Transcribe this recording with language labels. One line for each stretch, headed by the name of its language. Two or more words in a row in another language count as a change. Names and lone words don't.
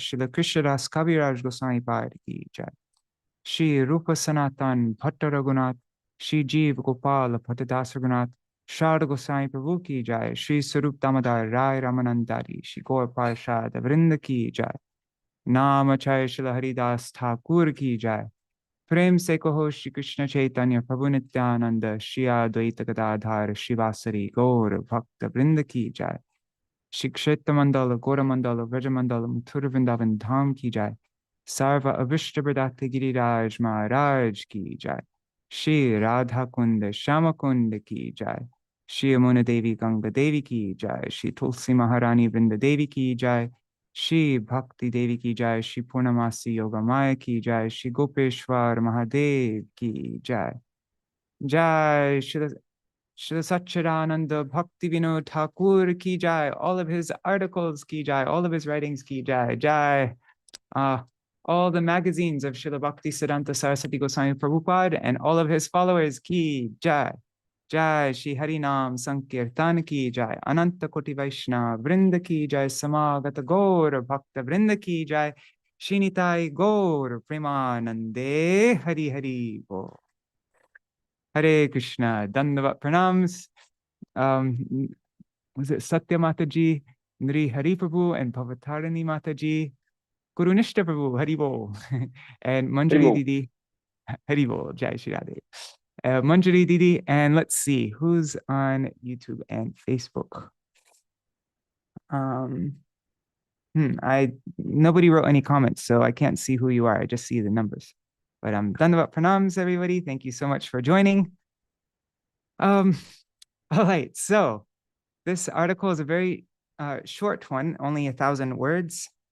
Hindi: श्री कृष्णदास कविराज गोसाई पाद की जाय। श्री रूप सनातन भट्ट रघुनाथ श्री जीव गोपाल भट्टदास रघुनाथ शारद गोसाई प्रभु की जाय। श्री स्वरूप दामोदर राय रामानंदारी श्री गौर पार्षद वृंद की जाय। नाम चय श्री हरिदास ठाकुर की जाय। प्रेम से कहो श्री कृष्ण चैतन्य प्रभु नित्यानंद श्री अद्वैत गदाधर शिवासरी गौर भक्त वृंद की जाय। श्री क्षेत्र मंडल गौर मंडल व्रज मंडल मथुर वृंदावन धाम की जाय। सर्व अविष्ट प्रदाते गिरिराज महाराज की जाय। श्री राधा कुंड श्याम कुंड की जाय। श्री यमुना देवी गंगा देवी की जाय। श्री तुलसी महारानी वृंद देवी की जाय। श्री भक्ति देवी की जाय। श्री पूर्णमासी योगा माया की जाय। श्री गोपेश्वर महादेव की जाय। जय श्री Saccidānanda Bhaktivinoda Ṭhākura की जय, all of his articles की जय, all of his writings की जय, jai. All the magazines of Srila Bhaktisiddhanta Saraswati Goswami Prabhupada and all of his followers की जय. जय श्री हरिनाम संकीर्तन की जय, अनंत कोटि वैष्णव वृंद की जय, समागत गौर भक्त वृंद की जय, शिनिताई गौर प्रेमानंदे हरि हरि बो. हरे कृष्ण, दंडवत प्रणाम.
English: Was it Satya Mataji, Nri Hari Prabhu, and Bhavatarani Mataji, Guru Nishta Prabhu, Hari Bol, and Manjari Didi, Hari Bol,
Hindi: जय श्री राधे.
English: Manjari Didi, and let's see who's on YouTube and Facebook. Nobody wrote any comments, so I can't see who you are. I just see the numbers. But
Hindi: दंडवत प्रणाम,
English: everybody. Thank you so much for joining. All right, so this article is a very short one, only 1,000 words.